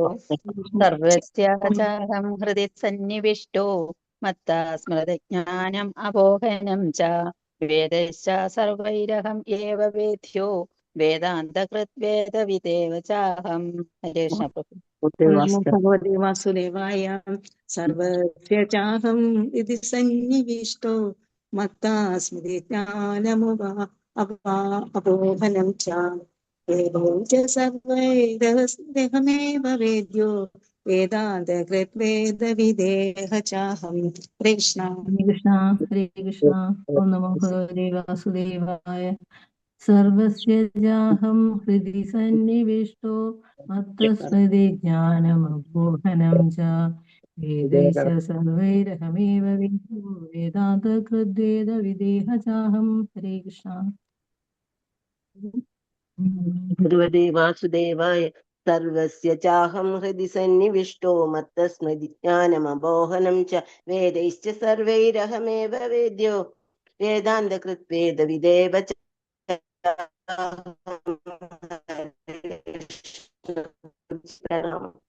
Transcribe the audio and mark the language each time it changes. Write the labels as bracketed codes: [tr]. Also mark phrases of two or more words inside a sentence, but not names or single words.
[sa] സർവസ്യാഹ ചാഹം ഹൃദി സന്നിവിഷ്ടോ മത്തസ്മൃതിജ്ഞാനം അപോഹനം ച വേദൈശ്ച സർവൈരഹം ഏവ വേദ്യോ വേദാന്തകൃത് വേദവിദേവ ചാഹം. ഹരേ കൃഷ്ണ പ്രഭു. നമോ ഭഗവതി വാസുദേവായ. സർവസ്യ ചാഹം ഇതി സന്നിവിഷ്ടോ മത്താസ്മൃതി ജ്ഞാനമപോഹനം ച വേദോ ച സർവൈരഹമേവ വേദ്യോ വേദാന്തകൃത് വേദവിദേഹ ചാഹം. ഹരേ കൃഷ്ണ. ഹരേ കൃഷ്ണ. ഹരേ കൃഷ്ണ. ഓം നമോ ഭഗവതേ വാസുദേവായ. സർവസ്യ ചാഹം ഹൃദി സന്നിവിഷ്ടോ മത്തസ്മൃതി ജ്ഞാനമപോഹനം ച വേദൈശ്ച സർവൈരഹമേവ വേദ്യോ വേദാന്തകൃത് വേദവിദേഹ ചാഹം. ഹരേ കൃഷ്ണ. ഭഗവതേ വാസുദേവായ. സർവസ്യ ചാഹം ഹൃദി സന്നിവിഷ്ടോ മത്തസ്മൃതി ജ്ഞാനമപോഹനം ച വേദൈശ്ച സർവൈരഹമേവ വേദ്യോ വേദാന്തകൃത് വേദവിദേവ ചാഹം. [ml] പ്രണാമം.